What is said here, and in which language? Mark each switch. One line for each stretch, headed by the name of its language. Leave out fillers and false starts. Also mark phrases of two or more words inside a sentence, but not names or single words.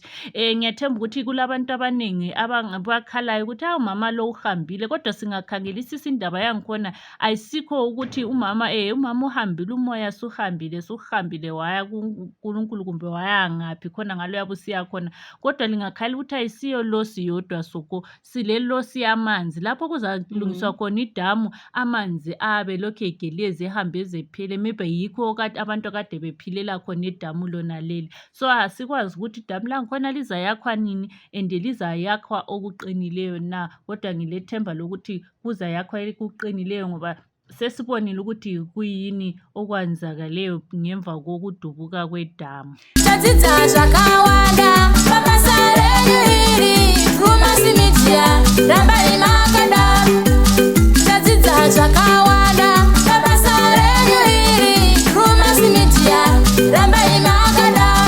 North Ndebele: Ngiyathemba ukuthi kulabantu abaningi abakhalayo ukuthi umama lo uhambile, kodwa singakhangelisisa indaba yangikhona ayisikho ukuthi umama uhambile, umoya suhambile waya kuNkulunkulu kumbe waya ngaphi khona ngalo yabusiya khona, kodwa lingakhala ukuthi ayisiyo losi yodwa soko, sile losi yamanzi lapho kuzalungiswa khona idamu, amanzi abe lokhu egelezi ehambe ezephele, maybe yikho abantu akade bephilela khona idamu lona leli. So asikwazi ukuthi idamu langikhona lizayakhwa nini and lizayakhwa okuqinileyo na, kodwa ngilethemba lokuthi kuzayakhwa okuqinileyo ngoba sesibonile ukuthi kuyini okwenzakaleyo ngemva kokudubuka kwedamu.
Shona: Tadzidza zvakawanda pabasa renyu iri Drewmas Media, rambai makadaro. Tadzidza zvakawanda pabasa renyu iri Drewmas Media, rambai makadaro.